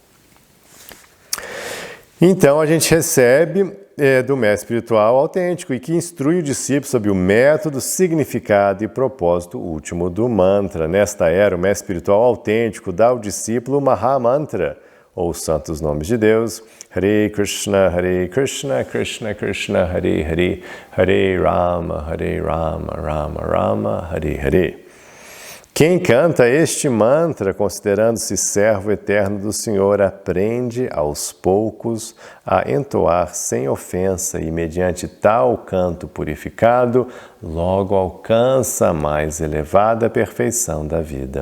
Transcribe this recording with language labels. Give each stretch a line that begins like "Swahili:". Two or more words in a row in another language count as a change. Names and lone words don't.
Portuguese: Então, a gente recebe do mestre espiritual autêntico e que instrui o discípulo sobre o método, significado e propósito último do mantra. Nesta era, o mestre espiritual autêntico dá ao discípulo o Mahamantra, ou santos nomes de Deus,
Sanskrit: हरे कृष्ण कृष्ण कृष्ण हरे हरे हरे राम राम राम हरे हरे.
Portuguese: Quem canta este mantra, considerando-se servo eterno do Senhor, aprende aos poucos a entoar sem ofensa e, mediante tal canto purificado, logo alcança a mais elevada perfeição da vida.